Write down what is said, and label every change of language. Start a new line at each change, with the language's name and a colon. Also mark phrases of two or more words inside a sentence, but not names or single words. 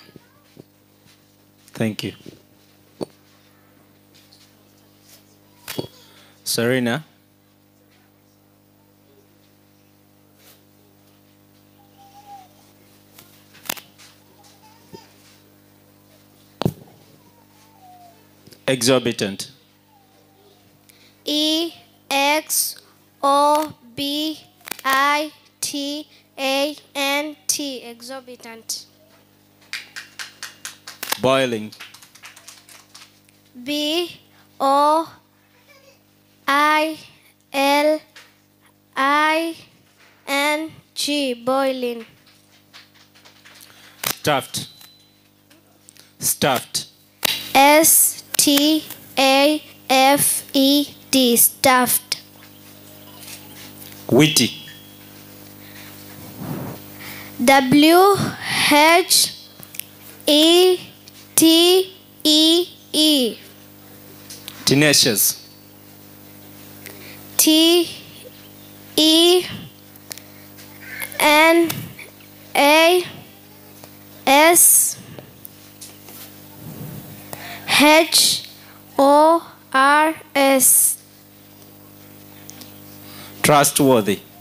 English: Thank you. Serena. Exorbitant. E-X-O-B-I-T-A-N-T. Exorbitant. Boiling. B-O-I-L-I-N-G. Boiling. Stuffed. Stuffed. S-T-A-F-E-D. Stuffed. Witty. W-H-E-T-E-E. Tenacious. T-E-N-A-S-H-O-R-S. Trustworthy.